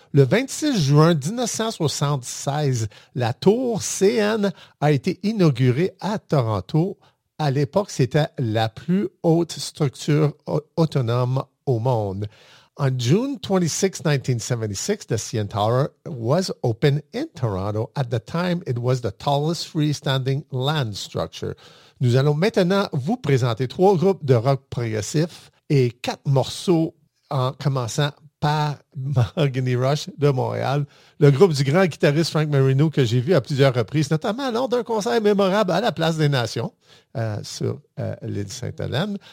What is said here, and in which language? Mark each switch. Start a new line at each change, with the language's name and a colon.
French: Le 26 juin 1976, la tour CN a été inaugurée à Toronto. À l'époque, c'était la plus haute structure autonome au monde.
English: On June 26, 1976, the CN Tower was open in Toronto. At the time, it was the tallest freestanding land structure.
French: Nous allons maintenant vous présenter trois groupes de rock progressif et quatre morceaux en commençant par Mahogany Rush de Montréal, le groupe du grand guitariste Frank Marino que j'ai vu à plusieurs reprises, notamment lors d'un concert mémorable à la Place des Nations sur l'île Sainte-Hélène.